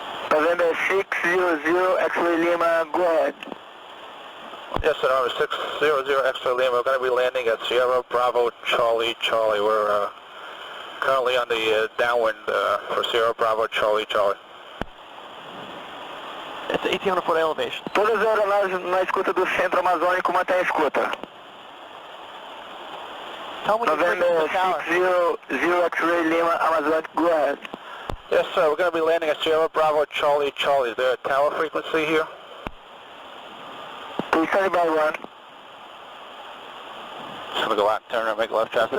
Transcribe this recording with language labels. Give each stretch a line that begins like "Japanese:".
English: November 600 X-ray Lima, go ahead. Yes, sir, November 600 X-ray Lima. We're going to be landing at Sierra Bravo Charlie. We're currently on the downwind for Sierra Bravo Charlie. It's 1,800 foot elevation.
Portuguese: Todas as aeronaves na escuta do Centro Amazônico mantém a escuta.
English: Tell me when you bring the tower. 600 X-ray Lima, Amazonic, go ahead. Yes, sir, we're going to be landing at Sierra Bravo Charlie. Is there a tower frequency here? Please tell me by one. Just going to go out and turn and make left traffic.